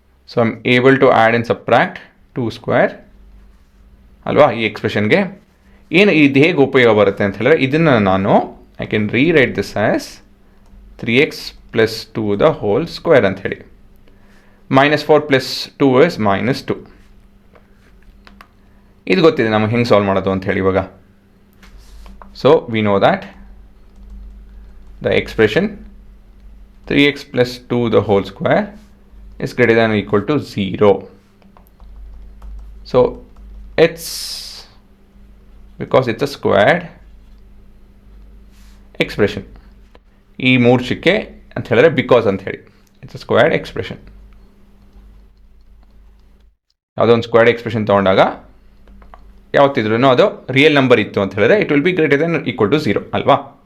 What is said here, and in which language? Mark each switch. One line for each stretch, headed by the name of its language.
English: So I'm able to add and subtract 2 square
Kannada: ಅಲ್ವಾ ಈ ಎಕ್ಸ್ಪ್ರೆಷನ್ಗೆ. ಏನು ಇದು ಹೇಗೆ ಉಪಯೋಗ ಬರುತ್ತೆ ಅಂತ ಹೇಳಿದ್ರೆ, ಇದನ್ನು ನಾನು
English: I can rewrite this as 3x plus 2 the whole square
Kannada: ಅಂತ ಹೇಳಿ.
English: -4 plus 2 is -2.
Kannada: ಇದು ಗೊತ್ತಿದೆ ನಮಗೆ ಹೆಂಗೆ ಸಾಲ್ವ್ ಮಾಡೋದು ಅಂತ ಹೇಳಿ ಇವಾಗ.
English: So we know that the expression 3x plus 2 the whole square is greater than or equal to 0. So it's because it's a squared expression.
Kannada: ಈ ಮೂರ್ಛಕ್ಕೆ ಅಂತ ಹೇಳಿದ್ರೆ ಬಿಕಾಸ್ ಅಂತ ಹೇಳಿ,
English: It's a squared expression.
Kannada: ಯಾವುದೋ ಒಂದು ಸ್ಕ್ವೇರ್ಡ್ ಎಕ್ಸ್ಪ್ರೆಷನ್ ತೊಗೊಂಡಾಗ ಯಾವತ್ತಿದ್ರೂ ಅದು ರಿಯಲ್ ನಂಬರ್ ಇತ್ತು ಅಂತ ಹೇಳಿದ್ರೆ
English: it will be greater than equal to 0
Kannada: ಅಲ್ವಾ.